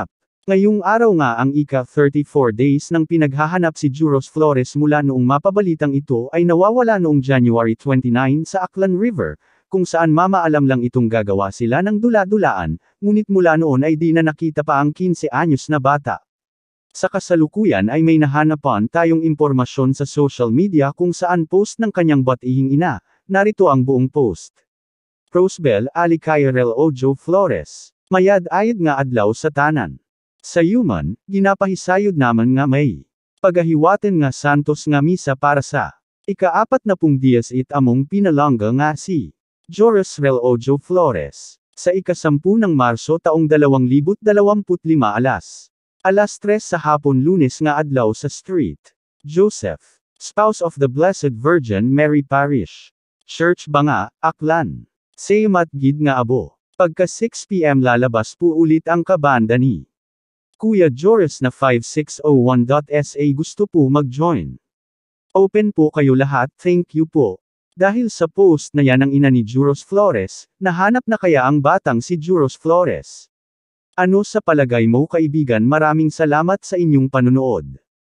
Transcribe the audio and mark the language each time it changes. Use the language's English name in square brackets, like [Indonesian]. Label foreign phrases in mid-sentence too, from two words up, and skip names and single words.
[Filipino] Ngayong araw nga ang ika-34 days nang pinaghahanap si Juros Flores mula noong mapabalitang ito ay nawawala noong January 29 sa Aklan River, kung saan mamaalam lang itong gagawa sila ng dula-dulaan, ngunit mula noon ay di na nakita pa ang 15 anyos na bata. Sa kasalukuyan ay may nahanapan tayong impormasyon sa social media kung saan post ng kanyang batihing ina, narito ang buong post. Rosebel Alicayarel Ojo Flores. [Aklanon] Mayad-ayad nga adlaw sa tanan. Sa human, ginapahisayod naman nga may pagahiwaten nga santos nga misa para sa ika-40 diyas it among pinalangga nga si Joris Rel Ojo Flores. Sa [Filipino] ika-10 ng Marso taong [Aklanon] 2025 alas 3 sa hapon Lunes nga adlaw sa Street Joseph, spouse of the Blessed Virgin Mary Parish Church Banga, Aklan. Saymat gid nga abo. [Filipino] Pagka 6 PM lalabas po ulit ang kabanda ni Kuya Joris na 5601.sa gusto po mag-join. Open po kayo lahat, thank you po. Dahil sa post na yan ng ina ni Juros Flores, nahanap na kaya ang batang si Juros Flores? Ano sa palagay mo kaibigan? Maraming salamat sa inyong panunood.